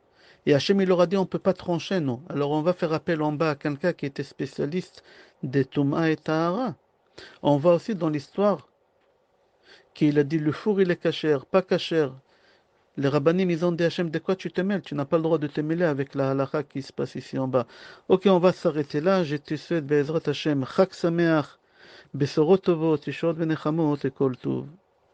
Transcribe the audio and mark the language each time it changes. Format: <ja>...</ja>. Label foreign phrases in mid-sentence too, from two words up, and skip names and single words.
<fr>Et Hachem, il leur a dit, on ne peut pas trancher, non. Alors on va faire appel en bas à quelqu'un qui était spécialiste des Touma et Tahara. On va aussi dans l'histoire qu'il a dit, le four, il est cachère, pas cachère. Les rabbanim, ils ont dit, Hachem, de quoi tu te mêles? Tu n'as pas le droit de te mêler avec la halakha qui se passe ici en bas. Ok, on va s'arrêter là. Je te souhaite,</fr> <he>בעזרת השם, חג שמח, בשורות טובות, ישועה ונחמות et כל טוב.</he>